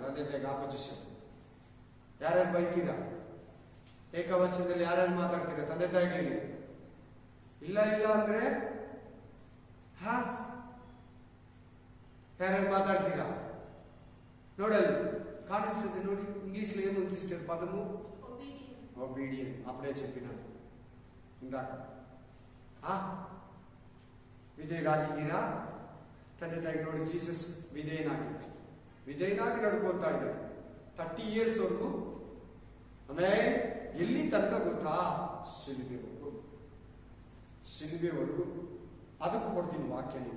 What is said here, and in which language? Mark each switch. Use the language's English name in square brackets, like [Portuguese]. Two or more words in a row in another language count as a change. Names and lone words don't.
[Kannada] ತಂದೆ ತಾಯಿಗೆ ಆಪೋಸಿಷನ್ ಯಾರ್ಯಾರು ಬೈತೀರಾ? ಏಕವಚನದಲ್ಲಿ ಯಾರ್ಯಾರು ಮಾತಾಡ್ತೀರಾ ತಂದೆ ತಾಯಿಗಳಿಗೆ? ಇಲ್ಲ ಅಂದ್ರೆ ಯಾರ್ಯಾರು ಮಾತಾಡ್ತೀರಾ? ನೋಡಲ್ಲಿ ಕಾಣಿಸ್ತದೆ ನೋಡಿ. [Telugu] ఇంగ్లీష్ లో ఏముంది సిస్టర్ పదము? ఒబీడియన్. అప్పుడే చెప్పినాను ఇందాక. [Kannada] ವಿಧೇಯರಾಗಿದ್ದೀರಾ? ತಂದೆ ತಾಯಿಗೆ ನೋಡಿ, ಜೀಸಸ್ ವಿಧೇಯನಾಗಿ ನಡ್ಕೊತಾ ಇದ್ದಾರೆ 30 years ವರೆಗೂ. ಆಮೇಲೆ ಎಲ್ಲಿ ತನಕ ಗೊತ್ತಾ? ಶಿಲ್ಬೆವರೆಗೂ. ಅದಕ್ಕೂ ಕೊಡ್ತೀನಿ ವಾಕ್ಯ ನಿಮ್ಗೆ.